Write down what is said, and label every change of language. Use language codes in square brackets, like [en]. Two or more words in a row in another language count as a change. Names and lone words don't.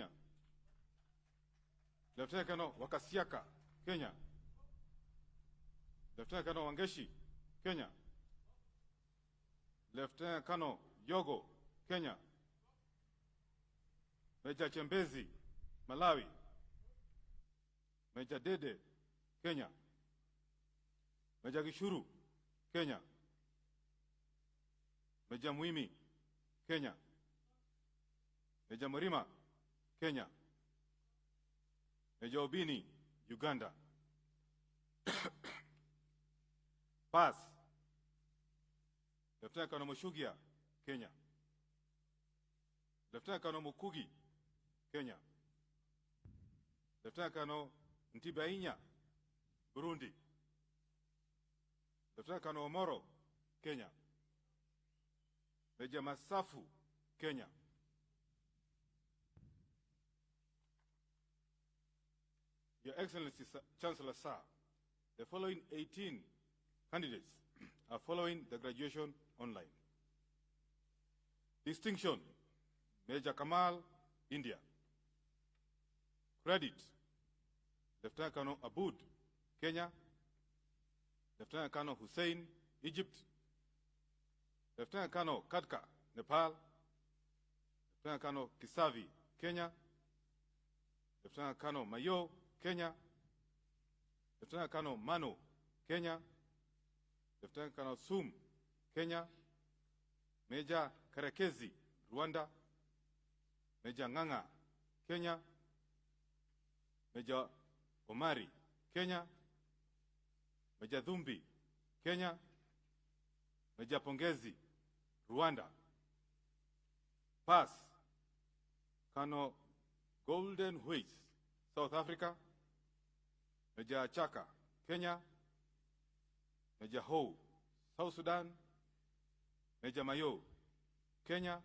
[en] Lieutenant Colonel Wakasiaka, Kenya. Lieutenant Colonel Wangeshi, Kenya. Lieutenant Colonel Yogo, Kenya. Major Chembezi, Malawi. Major Dede, Kenya. Major Gishuru, Kenya. Meja Muimi, Kenya. Meja Mrima, Kenya. Meja Obini, Uganda. Pass. Lieutenant Colonel Mushugia, Kenya. Lieutenant Colonel Mukugi, Kenya. Lieutenant Colonel Ntibainya, Burundi. Lieutenant Colonel Omoro, Kenya. Major Masafu, Kenya. Your Excellency, Chancellor Sir, the following 18 candidates are following the graduation online. Distinction, Major Kamal, India. Credit, Lieutenant Colonel Aboud, Kenya. Lieutenant Colonel Hussein, Egypt. Lieutenant Colonel Katka, Nepal. Lieutenant Colonel Kisavi, Kenya. Lieutenant Colonel Mayo, Kenya. Lieutenant Colonel Mano, Kenya. Lieutenant Colonel Sum, Kenya. Major Karekezi, Rwanda. Major Nganga, Kenya. Major Omari, Kenya. Major Dhumbi, Kenya. Major Pongezi, Rwanda. Pass, Colonel Golden Huis, South Africa. Major Chaka, Kenya. Major Ho, South Sudan. Major Mayo, Kenya.